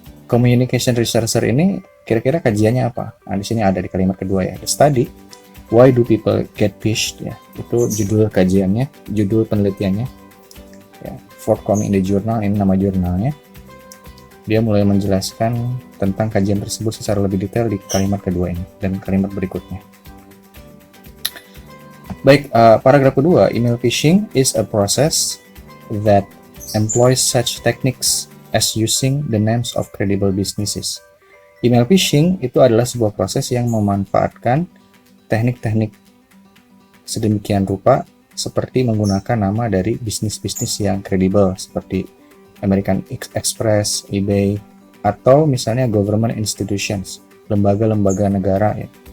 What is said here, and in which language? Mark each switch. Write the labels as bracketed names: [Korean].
[Indonesian] Communication researcher ini kira-kira kajiannya apa? Nah, di sini ada di kalimat kedua ya. [English] The study Why Do People Get Phished [Indonesian] ya. Itu judul kajiannya, judul penelitiannya. Ya, [English] forthcoming in the journal, [Indonesian] ini nama jurnalnya. Dia mulai menjelaskan tentang kajian tersebut secara lebih detail di kalimat kedua ini dan kalimat berikutnya. Baik, paragraf kedua, [English] email phishing is a process that employs such techniques as using the names of credible businesses. [Indonesian] Email phishing itu adalah sebuah proses yang memanfaatkan teknik-teknik sedemikian rupa seperti menggunakan nama dari bisnis-bisnis yang kredibel seperti American Express, eBay, atau misalnya government institutions, lembaga-lembaga negara ya.